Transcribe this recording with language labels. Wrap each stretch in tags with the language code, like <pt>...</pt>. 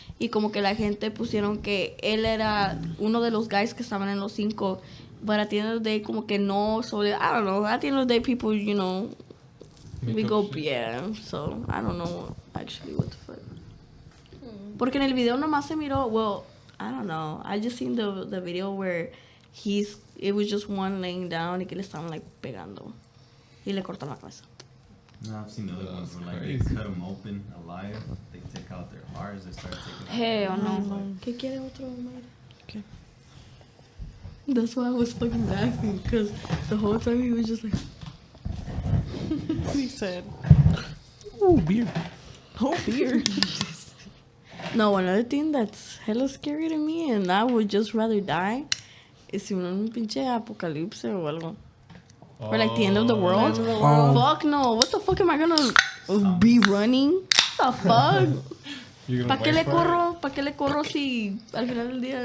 <es>Y como que la gente pusieron que él era uno de los guys que estaban en los 5.</es> <en>But at the end of the day,</en> <es>como que no.</es> <en>So, I don't know. At the end of the day, people, you know, we go, yeah. So, I don't know actually what the fuck.</en> <es>Porque en el video nomás se miró,</es> <en>well, I don't know. I just seen the video where it was just one laying down</en> <es>y que le estaban</es> <en>like pegando.</en> <es>Y le cortaron la cabeza.</es> <en>no, I've seen other ones where like they Crazy. cut them open alive. They take out their hearts. They start taking. Hell no.</en> <es>¿Qué quiere otro, Mayra?</es> <en>Okay. That's why I was fucking laughing, because the whole time he was just like, He said, Ooh, beer. oh, beer. no, another thing that's hella scary to me, and I would just rather die, is</en> <es>si un pinche apocalipse o algo.</es> <en>Or like the end of the world. Oh. Fuck no. What the fuck am I gonna be running? The fuck? You're gonna</en> <es>¿Para qué le</es> <en>wait for it?</en> <es>corro? ¿Para qué le corro si al final del día</es>